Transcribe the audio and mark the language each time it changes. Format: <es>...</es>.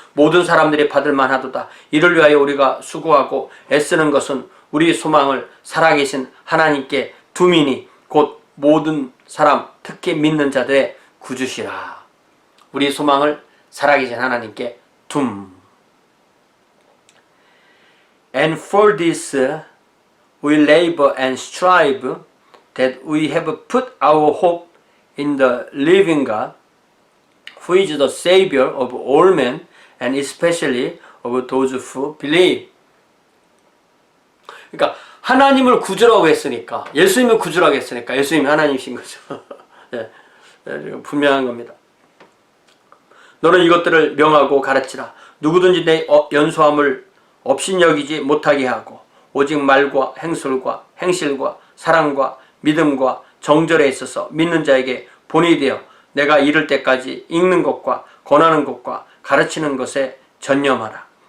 <ko>모든 사람들이 받을 만하도다. 이를 위하여 우리가 수고하고 애쓰는 것은 우리 소망을 살아계신 하나님께 둠이니 곧 모든 사람 특히 믿는 자들의 구주시라. 우리 소망을 살아계신 하나님께 둠.</ko> <en>And for this we labor and strive that we have put our hope in the living God, who is the Savior of all men and especially of those who believe.</en> <ko>그러니까 하나님을 구주라고 했으니까, 예수님을 구주라고 했으니까 예수님이 하나님이신 거죠. 네, 분명한 겁니다. 너는 이것들을 명하고 가르치라. 누구든지 내 연소함을 업신여기지 못하게 하고 오직 말과 행술과 행실과 사랑과 믿음과 정절에 있어서 믿는 자에게 본이 되어 내가 이를 때까지 읽는 것과 권하는 것과 가르치는 것에 전념하라.</ko>